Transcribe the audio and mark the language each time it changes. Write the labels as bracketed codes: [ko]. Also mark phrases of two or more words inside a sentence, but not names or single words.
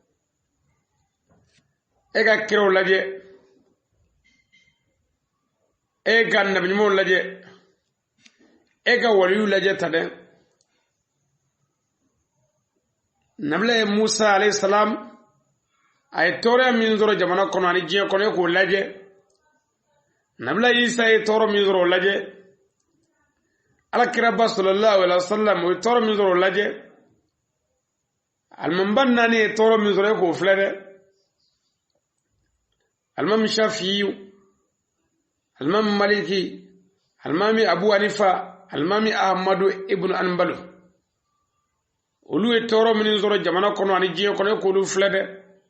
[bm] e ka kiraw lajɛ e ka nabiɲumanw lajɛ e ka waliyu lajɛ ta dɛ nabila ye Musa [ar] عليه السلام [bm] a ye tɔɔrɔya min sɔrɔ jamana kɔnɔ ani diɲɛ kɔnɔ e k'o lajɛ nabila Isa ye tɔɔrɔ min sɔrɔ o lajɛ alakiraba [ar] صلى الله عليه وسلم [bm] o ye tɔɔrɔ min sɔrɔ o lajɛ alimamba 4 ye tɔɔrɔ min sɔrɔ e k'o filɛ dɛ alimami Shafi'i alimami Maliki alimami Abu Hanifa alimami Ahmadu ibn Anbal olu ye tɔɔrɔ min sɔrɔ jamana kɔnɔ ani diɲɛ kɔnɔ e k'olu filɛ dɛ